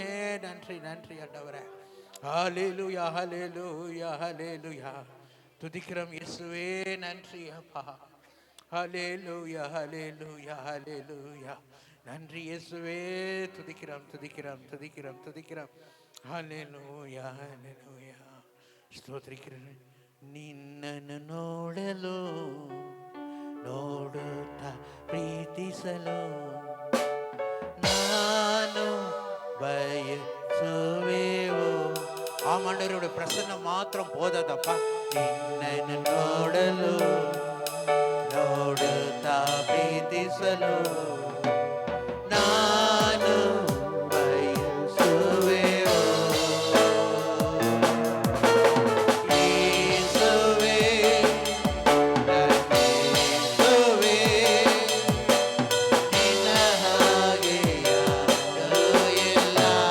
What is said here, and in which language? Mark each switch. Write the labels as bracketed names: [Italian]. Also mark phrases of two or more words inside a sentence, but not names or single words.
[Tamil] நன்றி, நன்றி ஆண்டவரே. ஹல்லேலூயா, ஹல்லேலூயா, ஹல்லேலூயா. துதிக்கிறோம் இயேசுவே. நன்றி அப்பா. ஹல்லேலூயா, ஹல்லேலூயா, ஹல்லேலூயா. நன்றி இயேசுவே. துதிக்கிறோம், துதிக்கிறோம், துதிக்கிறோம், துதிக்கிறோம். ஹல்லேலூயா, ஹல்லேலூயா. ಸ್ತೋತ್ರಿக்கிறேன். [Kannada] ನಿನ್ನನ್ನು ನೋಡಲು ನೋಡುತ್ತಾ ಪ್ರೀತಿಸಲು ನಾನು ಬಯಸುವೆವು. [Tamil] ஆமாண்டவருடைய பிரசன்னம் மாத்திரம் போதாதப்பா. [Kannada] ನಿನ್ನನ್ನು ನೋಡಲು ನೋಡುತ್ತಾ ಪ್ರೀತಿಸಲು ನಾನು ಬಯಸುವೆವು. ಯೇಸುವೇ ನನ್ನೇಸುವೇ ನಿನ್ನ ಹಾಗೆ ಯಾರೂ ಇಲ್ಲ.